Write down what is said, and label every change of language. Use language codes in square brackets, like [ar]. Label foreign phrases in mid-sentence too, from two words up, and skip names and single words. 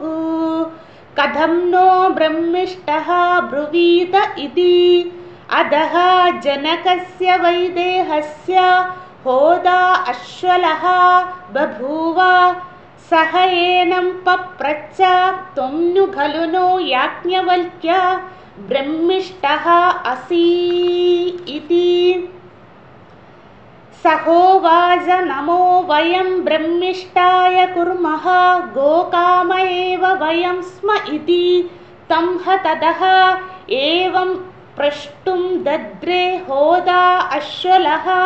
[sa] കഥം നോ ബ്രഹ്മിഷ്ടഃ ബ്രുവീത ഇതി. അധഃ ജനകസ്യ വൈദേഹസ്യ ഹോദാ അശ്വലഃ ബഭൂവ. സഹ ഏനം പപ്രച്ഛ ത്വം नु खलु नो याज्ञवल्क्य ब्रह्मिष्ठः असि സഹോവാച നമോ വയം ബ്രഹ്മിഷ്ഠായ കുർമഃ ഗോകാമ ഏവ വയം സ്മ ഇതി തം ഹ തതഃ ഏവം പ്രഷ്ടും ദദ്രേ ഹോതാ അശ്വലഃ.